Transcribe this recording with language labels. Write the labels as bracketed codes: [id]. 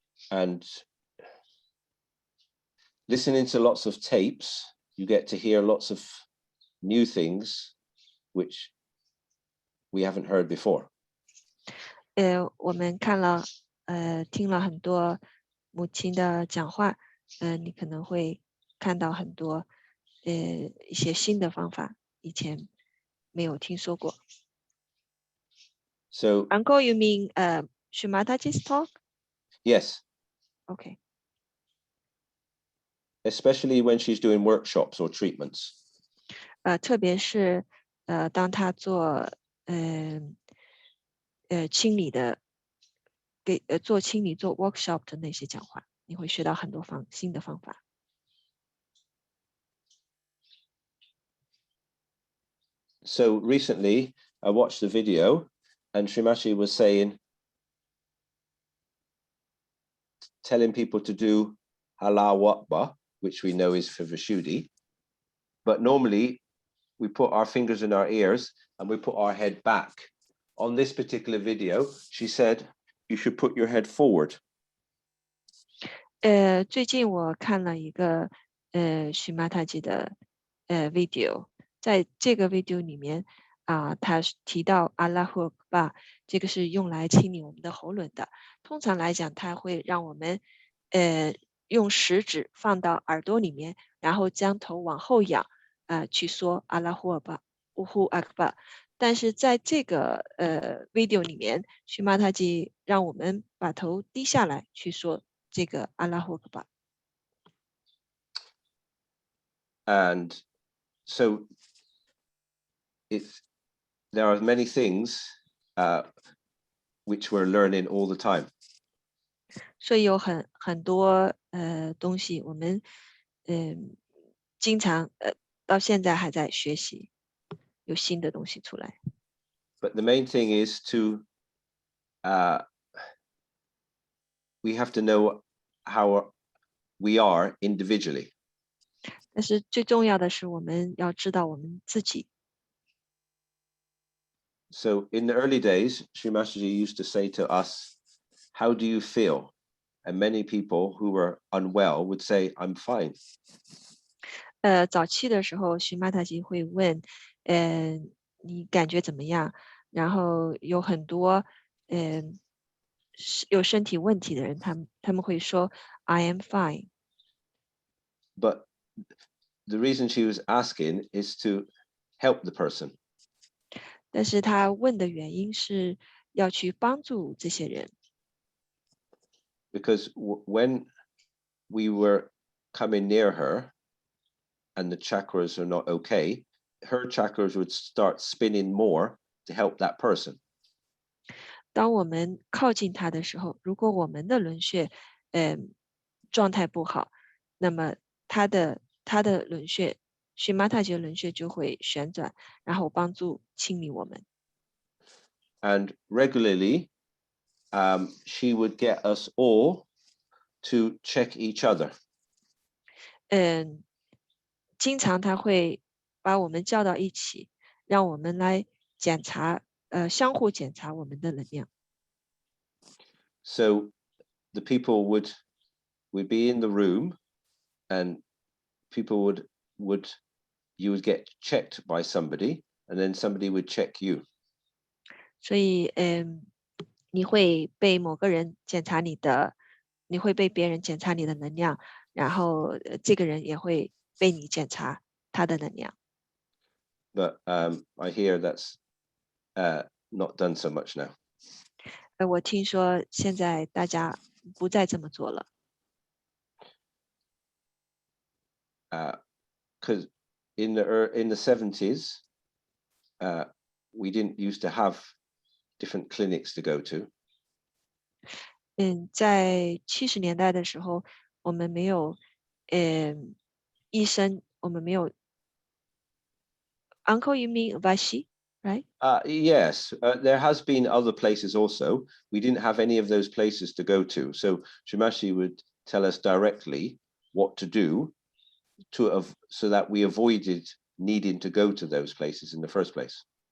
[en] And listening to lots of tapes, you get to hear lots of new things which we haven't heard before. [zh] 我们听了很多母亲的讲话，你可能会看到很多一些新的方法，以前没有听说过。 [en] So Uncle, you mean Shumataji's talk? yes. Okay. Especially when she's doing workshops or treatments. [zh] 特别是当他做清理的，做清理做 workshop 的那些讲话，你会学到很多新的方法。 [en] So recently I watched the video and Srimashi was telling people to do Allahu Akbar, which we know is for Vishuddhi. But normally we put our fingers in our ears and we put our head back. On this particular video, she said, you should put your head forward. [zh] 最近我看了一个许玛塔吉的video，在这个 video 里面他提到阿拉霍巴，这个是用来清理我们的喉咙的。通常来讲，它会让我们用食指放到耳朵里面，然后将头往后仰去说阿拉霍巴乌呼阿克巴。但是在这个video 里面，许玛塔吉让我们把头低下来去说这个阿拉霍巴。 [en] And so there are many things which we're learning all the time. [zh] 所以有很多东西，我们经常到现在还在学习，有新的东西出来。 [en] But the main thing is we have to know how we are individually. [zh] 但是最重要的是，我们要知道我们自己。 [en] So in the early days, Srimataji used to say to us, how do you feel? And many people who were unwell would say, I'm fine. [zh] 早期的时候，许玛塔吉会问，你感觉怎么样？然后有很多，有身体问题的人，他们会说 [en] I am fine. But the reason she was asking is to help the person. [zh] 但是他问的原因是要去帮助这些人。 [en] Because when we were coming near her and the chakras are not okay, her chakras would start spinning more to help that person. [zh] 当我们靠近他的时候，如果我们的轮穴状态不好，那么他的轮穴荨麻他吉的轮穴就会旋转，然后帮助清理我们。 [en] And regularly, she would get us all to check each other. [zh] 经常他会把我们叫到一起，让我们来检查，相互检查我们的能量。 [en] So the people would be in the room, and people you would get checked by somebody, and then somebody would check you. [zh] 所以，你会被某个人检查你会被别人检查你的能量，然后这个人也会被你检查他的能量。 [en] But I hear that's not done so much now. [zh] 我听说现在大家不再这么做了。 [en] Because in the 70s, we didn't used to have different clinics to go to. [zh] 在70年代的时候，我们没有，医生，我们没有。 [en] Uncle, you mean Vashi, right? Yes, there has been other places also. We didn't have any of those places to go to. So Shimashi would tell us directly what to do so that we avoided needing to go to those places in the first place.